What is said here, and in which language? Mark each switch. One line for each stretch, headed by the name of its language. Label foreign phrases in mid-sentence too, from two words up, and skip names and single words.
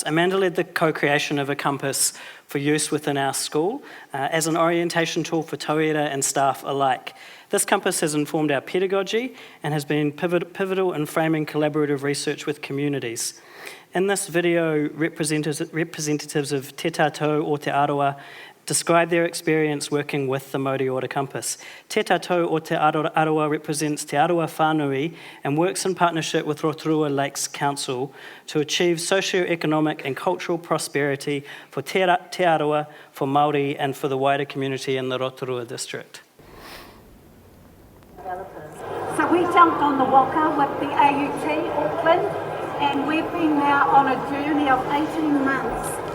English: Amanda led the co-creation of a compass for use within our school as an orientation tool for tauira and staff alike. This compass has informed our pedagogy and has been pivotal in framing collaborative research with communities. In this video, representatives of Te Tātou o Te Arawa describe their experience working with the Māori Order Compass. Te Tātou o Te Arawa represents Te Arawa Whānui and works in partnership with Rotorua Lakes Council to achieve socio-economic and cultural prosperity for Te Arawa, for Māori and for the wider community in the Rotorua district. So we jumped on the Waka with the AUT Auckland, and we've been now on a journey of 18 months.